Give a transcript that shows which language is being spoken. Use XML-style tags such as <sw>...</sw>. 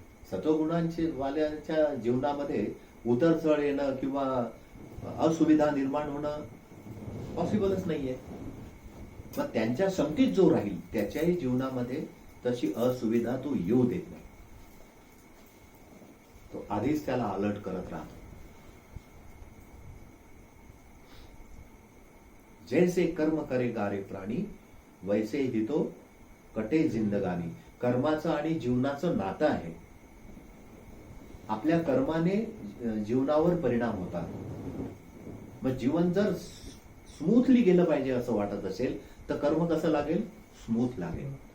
<mr>सतोगुणांचे वाल्यांच्या जीवनामध्ये उतर चढ येणं किंवा असुविधा निर्माण होणं पॉसिबलच नाहीये. मग त्यांच्या संगतीत जो राहील त्याच्याही जीवनामध्ये तशी असुविधा तो येऊ देत नाही. तो आधीच त्याला अलर्ट करत राहतो.</mr> <hi>जैसे कर्म करे गारे प्राणी, वैसे ही तो कटे जिंदगानी.</hi> <mr>कर्माचं आणि जीवनाचं नातं आहे. आपल्या कर्माने जीवनावर परिणाम होतात. मग जीवन जर स्मूथली गेलं पाहिजे असं वाटत असेल तर कर्म कसं लागेल? स्मूथ लागेल.</mr>